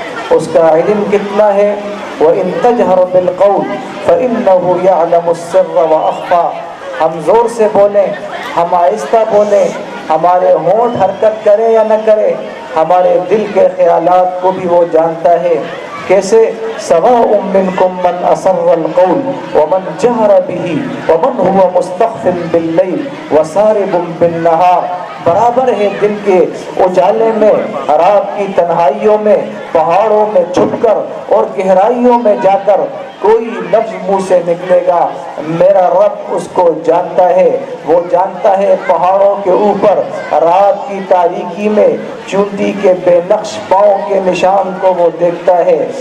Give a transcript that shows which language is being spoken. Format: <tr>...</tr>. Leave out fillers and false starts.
<ur>اس کا علم کتنا ہے؟</ur> <ar>وَإِن تَجْهَرْ بِالْقَوْلِ فَإِنَّهُ يَعْلَمُ السِّرَّ وَأَخْفَى.</ar> <ur>ہم زور سے بولیں, ہم آہستہ بولیں, ہمارے ہونٹ حرکت کریں یا نہ کریں, ہمارے دل کے خیالات کو بھی وہ جانتا ہے.</ur> <ar>کیسے؟ سواء منکم من اسر القول ومن جہر به ومن هو مستخف باللیل وسارب بالنہار.</ar> <ur>برابر ہے دن کے اجالے میں, رات کی تنہائیوں میں, پہاڑوں میں چھپ کر اور گہرائیوں میں جا کر کوئی لفظ منہ سے نکلے گا, میرا رب اس کو جانتا ہے. وہ جانتا ہے پہاڑوں کے اوپر رات کی تاریکی میں چونٹی کے بے نقش پاؤں کے نشان کو وہ دیکھتا ہے.</ur>